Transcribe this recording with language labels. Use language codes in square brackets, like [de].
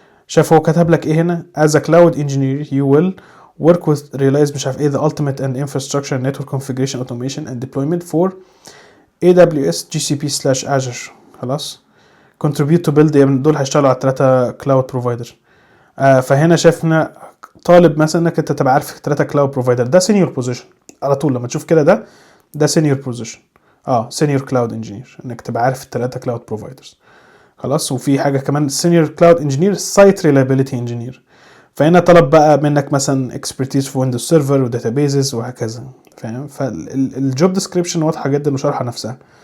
[ar] شايف هو كتب لك ايه هنا، [en] as a cloud engineer you will work with realize [ar] مش عارف ايه [en] the ultimate and infrastructure network configuration automation and deployment for AWS GCP/Azure. [ar] خلاص. [en] contribute to build، [ar] دول هيشتغلوا على [en] 3 cloud provider. [ar] فهنا شفنا طالب مثلا انك انت تبقى عارف 3 cloud provider، ده senior position على طول. لما تشوف كده ده senior position، senior cloud engineer، انك تبقى عارف 3 cloud providers خلاص. وفي حاجه كمان senior cloud engineer site reliability engineer. فهنا طلب بقى منك مثلا expertise في Windows Server و databases وهكذا، فاهم؟ فالجوب ديسكريبشن واضحه جدا وشرحه نفسها.